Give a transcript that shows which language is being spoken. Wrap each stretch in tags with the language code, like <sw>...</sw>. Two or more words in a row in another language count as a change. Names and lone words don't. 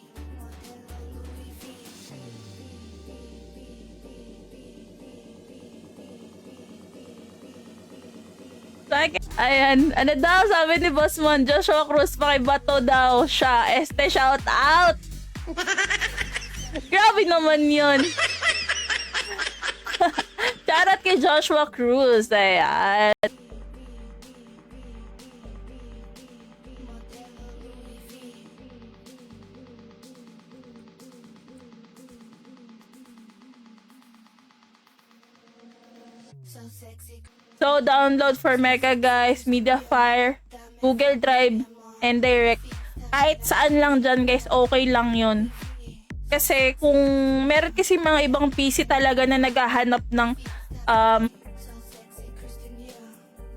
<es>Modelo Louis V.</es> <tl>Ayan, ano daw sabi ni Boss Mon, Joshua Cruz, pakibato daw siya.</tl> <en>Shout out!</en> <tl>Grabe naman yun. Shoutout kay Joshua Cruz. Ayan.</tl> <en>So sexy. So, download for Mega, guys. Mediafire, Google Drive, and Direct.</en> <tl>Kahit saan lang dyan, guys, okay lang yun. Kasi kung meron kasi mga ibang PC talaga na naghahanap ng</tl>